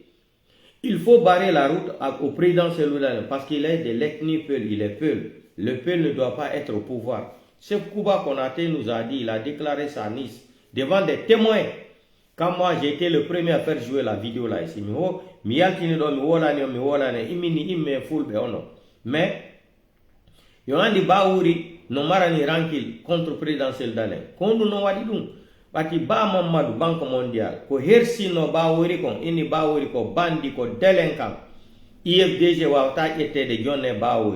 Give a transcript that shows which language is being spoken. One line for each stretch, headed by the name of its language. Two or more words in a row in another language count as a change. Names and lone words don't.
French: Il faut barrer la route au président Cellou Dalein parce qu'il est de l'ethnie Peul, il est Peul. Le Peul ne doit pas être au pouvoir. Chef Kouba Konaté nous a dit, il a déclaré ça à Nice, devant des témoins. Quand moi j'ai été le premier à faire jouer la vidéo là ici, mais Yolandi Baouri
Fula: no marani rankil
French: contre président Cellou Dalein.
Fula: Kondu no wadi dum. Bati ba Mamadou Banque mondiale ko hersi no Baouri kon ini Baouri ko bandi ko délinquant. IFDG wawta ƴettede jonne Baouri.